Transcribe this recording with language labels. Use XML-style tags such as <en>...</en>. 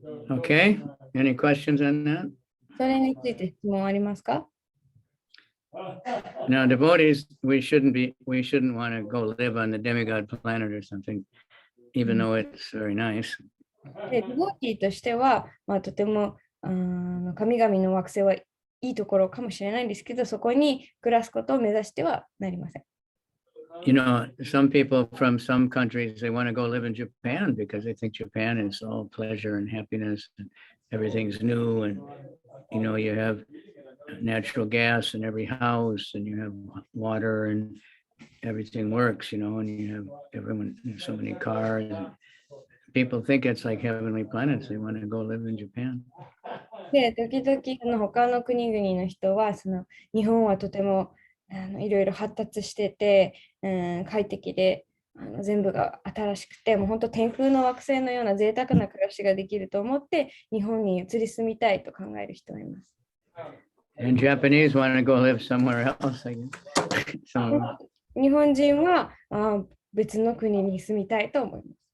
<en>Okay, any questions on that?</en> <ja>それについて質問ありますか？</ja> <en>Now, devotees, we shouldn't want to go live on the demigod planet or something, even though it's very nice.</en> <ja>で、デボティとしては、とても神々の惑星はいいところかもしれないんですけど、そこに暮らすことを目指してはなりません。</ja> <en>Some people from some countries, they want to go live in Japan because they think Japan is all pleasure and happiness and everything's new. And, you have natural gas in every house and you have water and everything works, and you have everyone, so many cars. People think it's like heavenly planets. They want to go live in Japan.</en> <ja>で、時々他の国々の人は、日本はとてもいろいろ発達してて、快適で全部が新しくて、もう本当天空の惑星のような贅沢な暮らしができると思って、日本に移り住みたいと考える人がいます。</ja> <en>And Japanese want to go live somewhere else, I guess. So,</en> <ja>日本人は別の国に住みたいと思います。</ja>